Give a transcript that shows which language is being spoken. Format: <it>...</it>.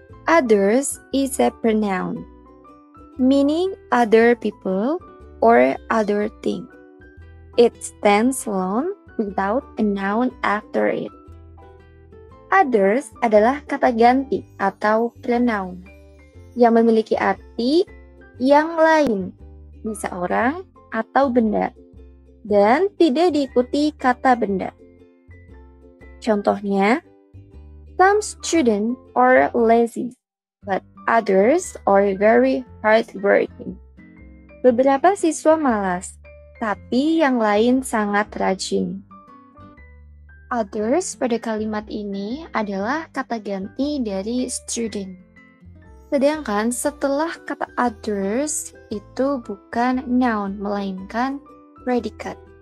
<en>Others is a pronoun, meaning other people or other things. It stands alone without a noun after it.</en> <id>Others adalah kata ganti atau pronoun yang memiliki arti yang lain, bisa orang atau benda, dan tidak diikuti kata benda. Contohnya,</id> <en>some students are lazy, but others are very hardworking.</en> <id>Beberapa siswa malas, tapi yang lain sangat rajin. Others pada kalimat ini adalah kata ganti dari student. Sedangkan setelah kata others itu bukan noun, melainkan predikat.</id>